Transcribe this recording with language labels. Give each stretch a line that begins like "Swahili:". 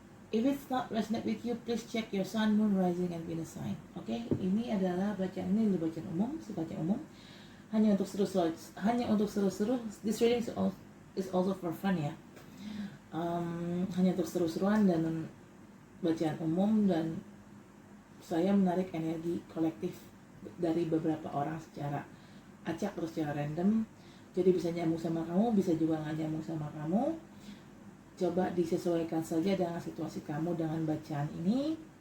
English: If it's not resonate with you, please check your sun, moon, rising, and Venus sign.
Indonesian: Okay, ini adalah bacaan umum, sifatnya umum, hanya untuk seru-seru.
English: This reading is also for fun ya.
Indonesian: Hanya untuk seru-seruan dan bacaan umum, dan saya menarik energi kolektif dari beberapa orang secara acak terus secara random. Jadi bisa nyambung sama kamu, bisa juga nggak nyambung sama kamu. Coba disesuaikan saja dengan situasi kamu dengan bacaan ini.